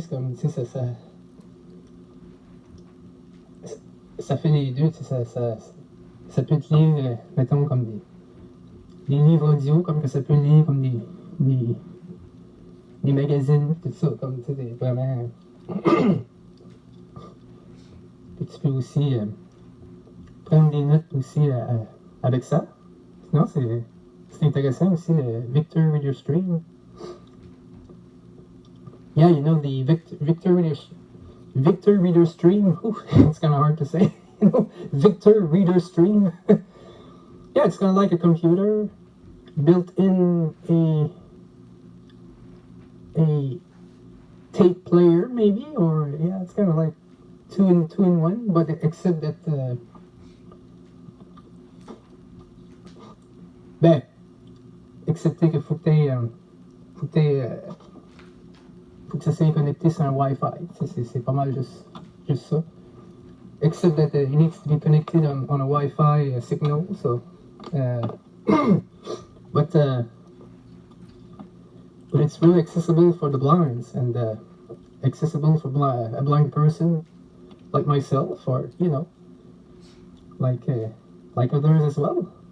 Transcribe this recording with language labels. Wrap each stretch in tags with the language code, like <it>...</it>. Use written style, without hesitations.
<fr>C'est comme, tu sais, ça fait les deux, tu sais, ça peut te lire, mettons, comme des livres audio, comme que ça peut lire comme des magazines, tout ça, comme, tu sais, vraiment. Et tu peux aussi prendre des notes aussi avec ça. Sinon, c'est intéressant aussi, le Victor Reader Stream.</fr> <en>Yeah, you know, the Victor Reader Stream. Ooh, it's kind of hard to say. Victor Reader Stream. Yeah, it's kind of like a computer built in a tape player, maybe, or yeah, it's kind of like two in one, but except that</en> <fr>excepté que faut que t'aies faut que ça soit connecté sur un Wi-Fi. C'est pas mal juste ça.</fr> <en>Except that it needs to be connected on a Wi-Fi signal. So, but it's really accessible for the blinds and accessible for a blind person like myself, or like others as well.</en>